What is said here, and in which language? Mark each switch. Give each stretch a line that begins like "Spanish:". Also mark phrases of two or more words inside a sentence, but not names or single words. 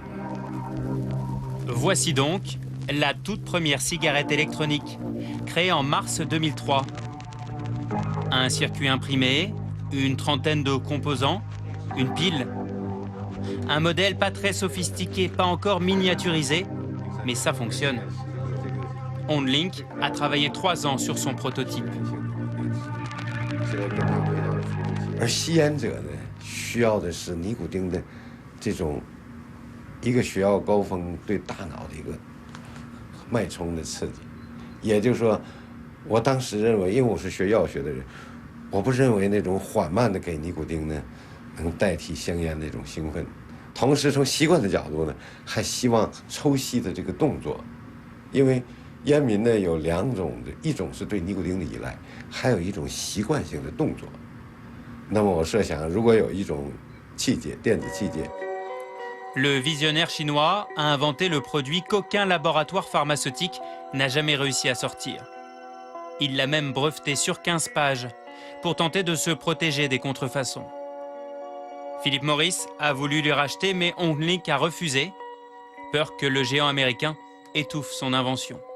French: Voici donc la toute première cigarette électronique, créée en mars 2003. Un circuit imprimé, une trentaine de composants, une pile. Un modèle pas très sophistiqué, pas encore miniaturisé, mais ça fonctionne. OnLink a travaillé 3 ans sur son prototype.
Chinese: 而吸烟者呢，需要的是尼古丁的这种一个血压高峰对大脑的一个脉冲的刺激。也就是说，我当时认为，因为我是学药学的人，我不认为那种缓慢的给尼古丁呢，能代替香烟那种兴奋。同时，从习惯的角度呢，还希望抽吸的这个动作，因为烟民呢有2种的，一种是对尼古丁的依赖，还有一种习惯性的动作。那么我设想，如果有一种器械，电子器械。
French: Le visionnaire chinois a inventé le produit qu'aucun laboratoire pharmaceutique n'a jamais réussi à sortir. Il l'a même breveté sur 15 pages pour tenter de se protéger des contrefaçons. Philip Morris a voulu lui racheter, mais OnLink a refusé, peur que le géant américain étouffe son invention.